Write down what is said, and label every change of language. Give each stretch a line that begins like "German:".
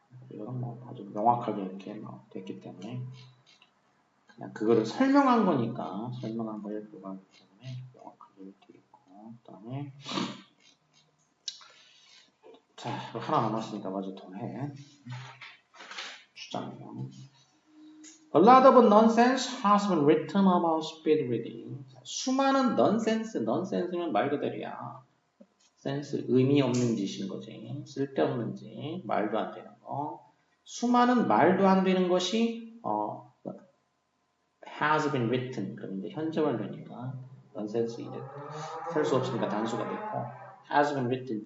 Korean: 이건 뭐 아주 명확하게 이렇게 됐기 때문에 그냥 그거를 설명한 거니까 설명한 거에 불과하기 때문에 명확하게 이렇게 있고 그다음에 자 하나 남았으니까 마저 더 해. 주장이요.
English: A lot of nonsense has been written about speed reading.
Korean: 수많은 nonsense면 말 그대로야. sense, 의미 없는 짓인 거지. 쓸데없는 짓, 말도 안 되는 거. 수많은 말도 안 되는 것이
English: has been written.
Korean: 그럼 이제 현재 완료니까 nonsense 이제 셀 수 없으니까 단수가 됐고
English: has been written.